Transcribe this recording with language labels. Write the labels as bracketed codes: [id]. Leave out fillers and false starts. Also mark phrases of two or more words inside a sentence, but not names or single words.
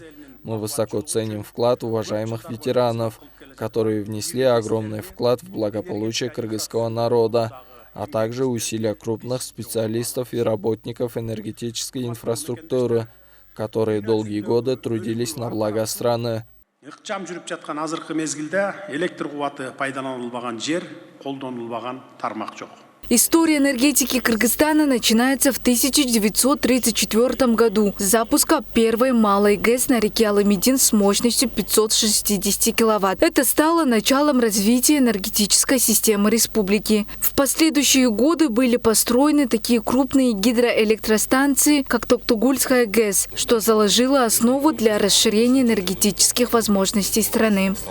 [ru] Мы высоко ценим вклад уважаемых ветеранов, которые внесли огромный вклад в благополучие кыргызского народа, а также усилия крупных специалистов и работников энергетической инфраструктуры, которые долгие годы трудились на благо страны. [ky] Ыкчам жүрүп жаткан азыркы мезгилде электр кубаты пайдаланылбаган жер, колдонулбаган тармак жок. [ru] История энергетики Кыргызстана начинается в 1934 году с запуска первой малой ГЭС на реке Алымидин с мощностью 560 киловатт. Это стало началом развития энергетической системы республики. В последующие годы были построены такие крупные гидроэлектростанции, как Токтогульская ГЭС, что заложило основу для расширения энергетических возможностей страны.